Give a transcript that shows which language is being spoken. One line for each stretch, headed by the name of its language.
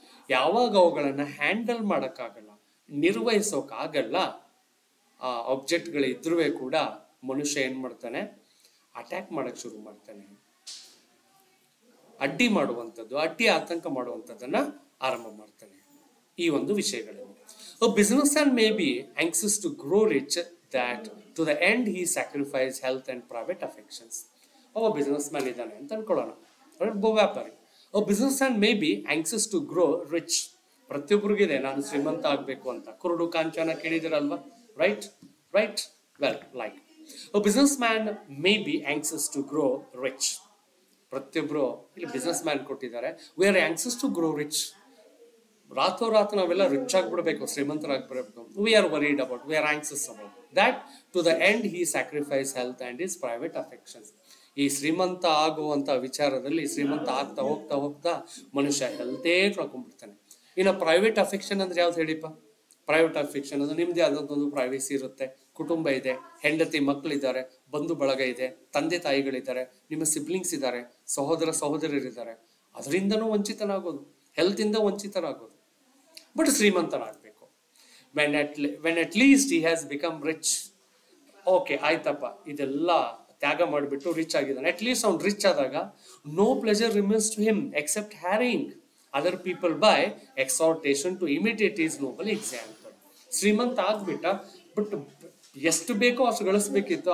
Kannada: ಯಾವಾಗ ಅವುಗಳನ್ನ ಹ್ಯಾಂಡಲ್ ಮಾಡಕ್ಕಾಗಲ್ಲ, ನಿರ್ವಹಿಸೋಕಾಗಲ್ಲ, ಆ ಆಬ್ಜೆಕ್ಟ್ಗಳಿದ್ರೂ ಕೂಡ ಮನುಷ್ಯ ಏನ್ ಮಾಡ್ತಾನೆ? ಅಟ್ಯಾಕ್ ಮಾಡಕ್ ಶುರು ಮಾಡ್ತಾನೆ. ಅಡ್ಡಿ ಮಾಡುವಂಥದ್ದು, ಅಡ್ಡಿ ಆತಂಕ ಮಾಡುವಂಥದ್ದನ್ನ ಆರಂಭ ಮಾಡ್ತಾನೆ. ಈ ಒಂದು ವಿಷಯಗಳಲ್ಲಿ
English: a businessman may be anxious to grow rich, that to the end he sacrifice health and private affections.
Kannada: ಒಬ್ಬ ಬಿಸ್ನೆಸ್ ಮ್ಯಾನ್ ಇದ್ದಾನೆ ಅಂತ ಅನ್ಕೊಳ್ಳೋಣ, ಒಬ್ಬ ವ್ಯಾಪಾರಿ. ಒಬ್ಬ business man
English: May be anxious to grow rich.
Kannada: ಪ್ರತಿಯೊಬ್ಬರಿಗಿದೆ ನಾನು ಶ್ರೀಮಂತ ಆಗ್ಬೇಕು ಅಂತ. ಕುರುಡು ಕಾಂಚನ ಕೇಳಿದಿರಲ್ವಾ? Right.
English: Well, like a businessman may be anxious to grow rich.
Kannada: ಪ್ರತಿಯೊಬ್ರು ಇಲ್ಲಿ ಬಿಸ್ನೆಸ್ ಮ್ಯಾನ್ ಕೊಟ್ಟಿದ್ದಾರೆ.
English: we are anxious to grow rich.
Kannada: ರಾತ್ರೋರಾತ್ ನಾವೆಲ್ಲ rich ಆಗ್ಬಿಡ್ಬೇಕು, ಶ್ರೀಮಂತರಾಗ್ಬಿಡ್ಬೇಕು.
English: we are worried about, we are anxious about that. to the end he sacrifice health and his private affections.
Kannada: ಈ ಶ್ರೀಮಂತ ಆಗುವಂತ ವಿಚಾರದಲ್ಲಿ ಶ್ರೀಮಂತ ಆಗ್ತಾ ಹೋಗ್ತಾ ಮನುಷ್ಯ ಹೆಲ್ತೇ ಕಳ್ಕೊಂಡ್ಬಿಡ್ತಾನೆ. ಇನ್ನು ಪ್ರೈವೇಟ್ ಅಫೆಕ್ಷನ್ ಅಂದ್ರೆ ಯಾವ್ದು ಹೇಳಿಪ್ಪ? ಪ್ರೈವೇಟ್ ಅಫೆಕ್ಷನ್ ಅಂದ್ರೆ ನಿಮ್ದೇ ಆದಂತ ಒಂದು ಪ್ರೈವೇಸಿ ಇರುತ್ತೆ, ಕುಟುಂಬ ಇದೆ, ಹೆಂಡತಿ ಮಕ್ಕಳಿದ್ದಾರೆ, ಬಂಧು ಬಳಗ ಇದೆ, ತಂದೆ ತಾಯಿಗಳಿದ್ದಾರೆ, ನಿಮ್ಮ ಸಿಬ್ಲಿಂಗ್ಸ್ ಇದ್ದಾರೆ, ಸಹೋದರರಿದ್ದಾರೆ. ಅದರಿಂದನೂ ವಂಚಿತನಾಗೋದು, ಹೆಲ್ತ್ ಇಂದ ವಂಚಿತರಾಗೋದು. But ಶ್ರೀಮಂತನಾಗಬೇಕು.
English: when at least he has become rich.
Kannada: Okay ಆಯ್ತಪ್ಪ, ಇದೆಲ್ಲ ತ್ಯಾಗ ಮಾಡಿಬಿಟ್ಟು ರಿಚ್ ಆಗಿದ್ದಾನೆ.
English: at least
Kannada: ಅವ್ನು ರಿಚ್ ಆದಾಗ
English: No pleasure remains to him except harrying other people by exhortation to imitate is noble example.
Kannada: ಶ್ರೀಮಂತ ಆಗ್ಬಿಟ್ಟ, ಬಟ್ ಎಷ್ಟು ಬೇಕೋ ಅಷ್ಟು ಗಳಿಸ್ಬೇಕಿತ್ತು.